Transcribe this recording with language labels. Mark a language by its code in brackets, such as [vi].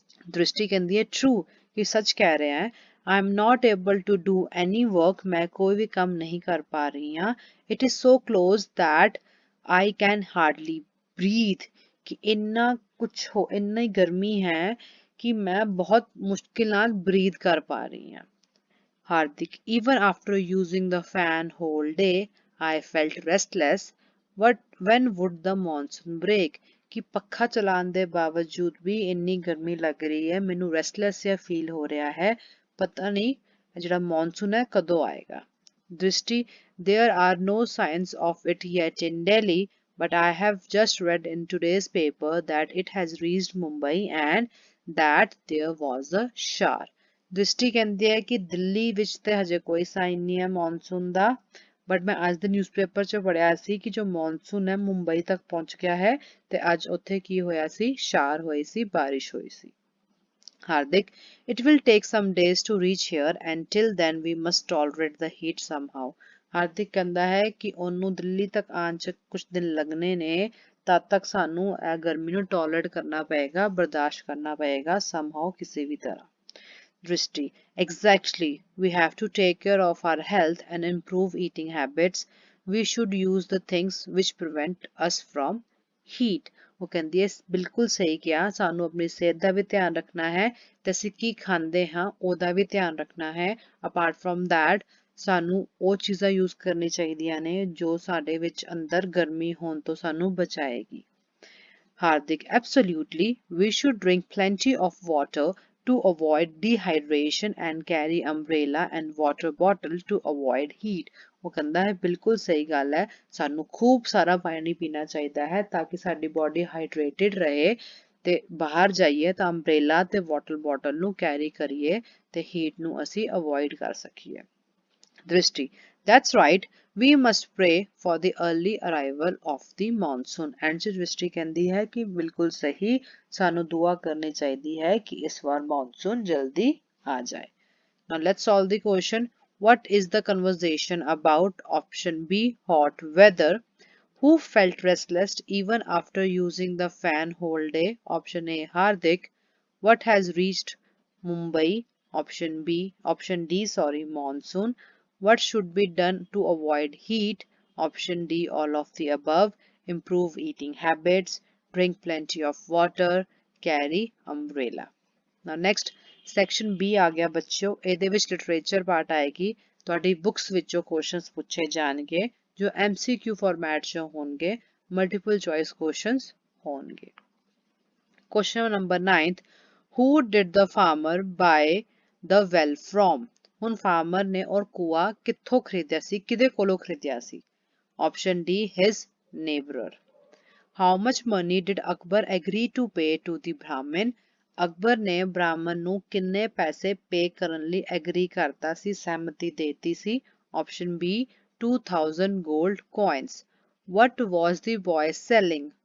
[pa] ਦ੍ਰਿਸ਼ਟੀ ਕਹਿੰਦੀ ਹੈ ਟਰੂ ਕਿ ਸੱਚ ਕਹਿ ਰਿਹਾ ਹੈ [en] I am not able to do any work [pa] ਮੈਂ ਕੋਈ ਵੀ ਕੰਮ ਨਹੀਂ ਕਰ ਪਾ ਰਹੀ ਹਾਂ। [en] It is so close that I can hardly breathe [pa] ਕਿ ਇੰਨਾ ਕੁਛ ਹੋ ਇੰਨੀ ਗਰਮੀ ਹੈ ਕਿ ਮੈਂ ਬਹੁਤ ਮੁਸ਼ਕਿਲ ਨਾਲ breathe ਕਰ ਪਾ ਰਹੀ ਹਾਂ। [en] Hardik, even after using the fan whole day, I felt restless. When would the monsoon break? [pa] ਕਿ ਪੱਖਾ ਚਲਾਉਣ ਦੇ ਬਾਵਜੂਦ ਵੀ ਇੰਨੀ ਗਰਮੀ ਲੱਗ ਰਹੀ ਹੈ ਮੈਨੂੰ ਰੈਸਟਲੈਸ ਜਿਹਾ ਫੀਲ ਹੋ ਰਿਹਾ ਹੈ ਪਤਾ ਨਹੀਂ ਜਿਹੜਾ ਮੌਨਸੂਨ ਹੈ ਕਦੋਂ ਆਏਗਾ। [en] Drishti there are no signs of it yet in Delhi but I have just read in today's paper that it has reached Mumbai and that there was a shower। [pa] ਦ੍ਰਿਸ਼ਟੀ ਕਹਿੰਦੀ ਹੈ ਕਿ ਦਿੱਲੀ ਵਿੱਚ ਤੇ ਹਜੇ ਕੋਈ ਸਾਈਨ ਨਹੀਂ ਹੈ ਮੌਨਸੂਨ ਦਾ ਬਟ ਮੈਂ ਅੱਜ ਦੇ ਨਿਊਜ਼ਪੇਪਰ 'ਚ ਪੜ੍ਹਿਆ ਸੀ ਕਿ ਜੋ ਮੌਨਸੂਨ ਹੈ ਮੁੰਬਈ ਤੱਕ ਪਹੁੰਚ ਗਿਆ ਹੈ ਤੇ ਅੱਜ ਉੱਥੇ ਕੀ ਹੋਇਆ ਸੀ ਸ਼ਾਰ ਹੋਈ ਸੀ ਬਾਰਿਸ਼ ਹੋਈ ਸੀ। [en] Hardik, it will take some days to reach here and till then we must tolerate the heat somehow। [pa] ਹਾਰਦਿਕ ਕਹਿੰਦਾ ਹੈ ਕਿ ਉਹਨੂੰ ਦਿੱਲੀ ਤੱਕ ਆਉਣ 'ਚ ਕੁਝ ਦਿਨ ਲੱਗਣੇ ਨੇ ਤਦ ਤੱਕ ਸਾਨੂੰ ਇਹ ਗਰਮੀ ਨੂੰ ਟੋਲਰੇਟ ਕਰਨਾ ਪਏਗਾ ਬਰਦਾਸ਼ਤ ਕਰਨਾ ਪਏਗਾ somehow ਕਿਸੇ ਵੀ ਤਰ੍ਹਾਂ। [en] Drishti, exactly. We have to take care of our health and improve eating habits. We should use the things which prevent us from heat। [pa] ਉਹ ਕਹਿੰਦੀ ਹੈ ਬਿਲਕੁਲ ਸਹੀ ਕਿਹਾ ਸਾਨੂੰ ਆਪਣੀ ਸਿਹਤ ਦਾ ਵੀ ਧਿਆਨ ਰੱਖਣਾ ਹੈ ਤੇ ਅਸੀਂ ਕੀ ਖਾਂਦੇ ਹਾਂ ਉਹਦਾ ਵੀ ਧਿਆਨ ਰੱਖਣਾ ਹੈ। [en] apart from that [pa] ਸਾਨੂੰ ਉਹ ਚੀਜ਼ਾਂ ਯੂਜ਼ ਕਰਨੀ ਚਾਹੀਦੀਆਂ ਨੇ ਜੋ ਸਾਡੇ ਵਿੱਚ ਅੰਦਰ ਗਰਮੀ ਹੋਣ ਤੋਂ ਸਾਨੂੰ ਬਚਾਏਗੀ। [en] Hardik, absolutely. We should drink plenty of water to avoid dehydration and carry umbrella and water bottle to avoid heat। [pa] ਉਹ ਕਹਿੰਦਾ ਹੈ ਬਿਲਕੁਲ ਸਹੀ ਗੱਲ ਹੈ, ਸਾਨੂੰ ਖੂਬ ਸਾਰਾ ਪਾਣੀ ਪੀਣਾ ਚਾਹੀਦਾ ਹੈ ਤਾਂ ਕਿ ਸਾਡੀ ਬੋਡੀ ਹਾਈਡਰੇਟਿਡ ਰਹੇ ਤੇ ਬਾਹਰ ਜਾਈਏ ਤਾਂ ਅੰਬ੍ਰੇਲਾ ਤੇ ਵਾਟਰ ਬੋਟਲ ਨੂੰ ਕੈਰੀ ਕਰੀਏ ਤੇ ਹੀਟ ਨੂੰ ਅਸੀਂ ਅਵੋਇਡ ਕਰ ਸਕੀਏ। [en] Drishti, that's right, we must pray for the early arrival of the monsoon। [pa] And ਚ ਦ੍ਰਿਸ਼ਟੀ ਕਹਿੰਦੀ ਹੈ ਕਿ ਬਿਲਕੁਲ ਸਹੀ, ਸਾਨੂੰ ਦੁਆ ਕਰਨੀ ਚਾਹੀਦੀ ਹੈ ਕਿ ਇਸ ਵਾਰ ਮੌਨਸੂਨ ਜਲਦੀ ਆ ਜਾਏ। [en] Now let's solve the question. What is the conversation about? Option B, hot weather. Who felt restless even after using the fan whole day? Option A, Hardik. What has reached Mumbai? Option D, sorry, monsoon. What should be done to avoid heat? Option D, all of the above. Improve eating habits, drink plenty of water, carry umbrella। Now next section B [pa] ਆ ਗਿਆ ਬੱਚਿਓ, ਇਹਦੇ ਵਿੱਚ literature part ਆਏਗੀ, ਤੁਹਾਡੀ books ਵਿੱਚੋਂ questions ਪੁੱਛੇ ਜਾਣਗੇ ਜੋ MCQ ਫਾਰਮੈਟ 'ਚ ਹੋਣਗੇ, ਮਲਟੀਪਲ ਚੋਇਸ ਕੁਐਸਚਨਸ ਹੋਣਗੇ। [en] Question number 9, who did the farmer buy the well from? [pa] ਹੁਣ ਫਾਰਮਰ ਨੇ ਔਰ ਕੂਆ ਕਿੱਥੋਂ ਖਰੀਦਿਆ ਸੀ, ਕਿਹਦੇ ਕੋਲੋਂ ਖਰੀਦਿਆ ਸੀ? [en] Option D, his neighbor। How much money did Akbar agree to pay to the Brahmin? [pa] Akbar ਨੇ ਬ੍ਰਾਹਮਣ ਨੂੰ ਕਿੰਨੇ ਪੈਸੇ ਪੇ ਕਰਨ ਲਈ ਐਗਰੀ ਕਰਤਾ ਸੀ, ਸਹਿਮਤੀ ਦੇਤੀ ਸੀ? [en] Option B, 2000 gold coins। What was the boy selling?